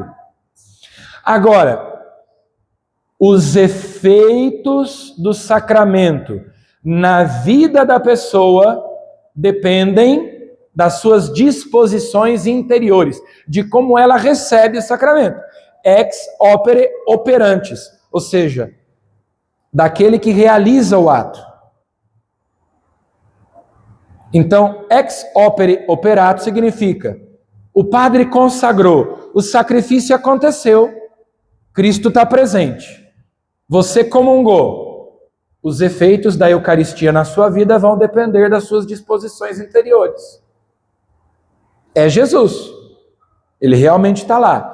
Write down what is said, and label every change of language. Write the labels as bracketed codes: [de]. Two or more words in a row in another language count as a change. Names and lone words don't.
[pt] Agora, os efeitos do sacramento na vida da pessoa dependem das suas disposições interiores, de como ela recebe o sacramento. [la] Ex opere operantes, [pt] ou seja, daquele que realiza o ato. Então, [la] ex opere operato [pt] significa: o padre consagrou, o sacrifício aconteceu, Cristo está presente, você comungou. Os efeitos da Eucaristia na sua vida vão depender das suas disposições interiores. É Jesus. Ele realmente está lá.